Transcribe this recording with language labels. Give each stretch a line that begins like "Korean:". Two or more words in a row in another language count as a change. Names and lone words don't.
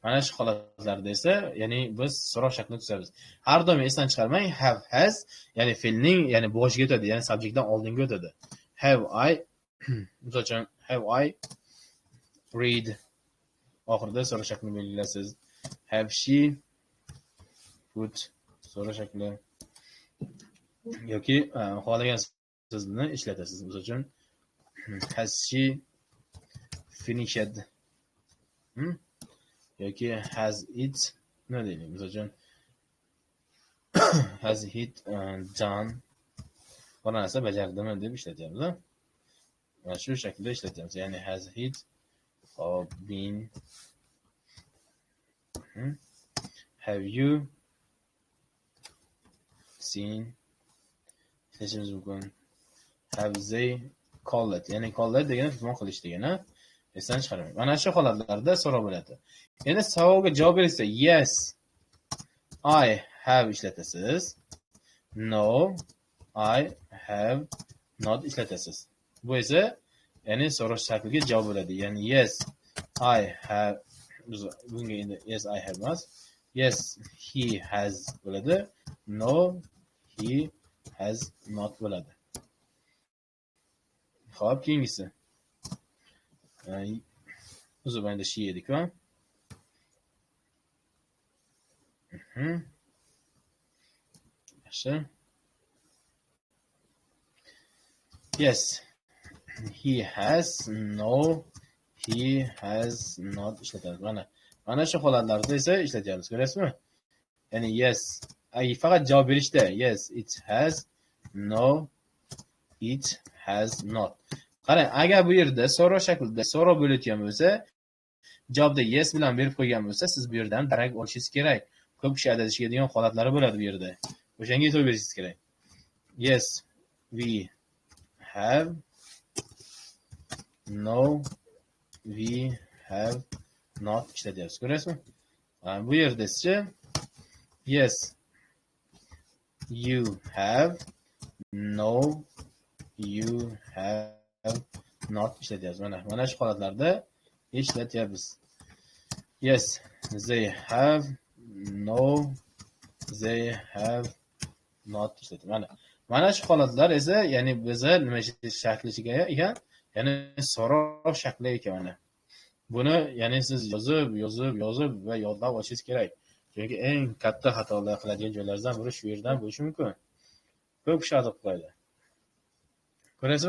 Uzbek: Mana shu holatlarda esa, ya'ni biz so'roq shaklini tuzamiz. Har doim esdan chiqarmang,
English: have, has,
Uzbek: ya'ni fe'lning, ya'ni boshiga o'tadi, ya'ni subjektdan oldinga o'tadi.
English: Have I,
Uzbek: misol uchun,
English: have I read,
Uzbek: oxirida so'roq shaklini belgilaysiz.
English: Have she put,
Uzbek: so'roq shakli, yoki xohlagan so'zni ishlatasiz. Misol uchun,
English: has she finished, yoki has it,
Uzbek: nima deylik, misol uchun,
English: has it done,
Uzbek: bir narsa bajardimi deb ishlatyapmiz. Mana shu shaklda ishlatyapmiz.
English: Ya'ni has it been, have you seen,
Uzbek: ishlashimiz mumkin.
English: Have they called,
Uzbek: ya'ni called degani tuhmat qilish degani, esdan chiqarmang. Mana shu holatlarda so'roq bo'ladi. Endi savolga javob bersa,
English: yes I have ishlatasiz. No I have not ishlatasiz.
Uzbek: Bu esa ya'ni so'roq shakliga javob bo'ladi.
English: Ya'ni yes I have,
Uzbek: bunga endi
English: yes I have emas, yes he has bo'ladi. No he has not bo'ladi.
Uzbek: Xo'p, keyingisi. Uzr, endi she edik-ku. Yaxshi.
English: Yes he has, no he has not ishlatamiz.
Uzbek: Mana shu holatlarda esa ishlatyapmiz. Ko'rasizmi? Ya'ni
English: yes,
Uzbek: faqat javob berishda
English: yes it has, no it has not.
Uzbek: Qarang, agar bu yerda so'roq shaklida so'roq bo'layotgan bo'lsa, javobda yes bilan berib qo'ygan bo'lsa, siz bu yerdan darak olishingiz kerak. Ko'p kishi adashadigan holatlari bo'ladi bu yerda. O'shanga e'tibor berishingiz kerak.
English: Yes we have, no we have not ishlatyapsiz.
Uzbek: Ko'rasizmi? Bu yerda esa
English: yes you have, no you have not ishlatyapmiz.
Uzbek: Mana shu holatlarda ishlatyapmiz.
English: Yes they have, no they have not ishlatyapmiz.
Uzbek: Mana shu holatlar esa, ya'ni biza nima shakliga ekan, ya'ni so'roq shakli ekan mana. Buni ya'ni siz yozib va yodlab olishingiz kerak. Chunki eng katta xatolar qiladigan joylardan biri shu yerdan bo'lishi mumkin. Ko'p kishi xato qiladi. Ko'rasizmi?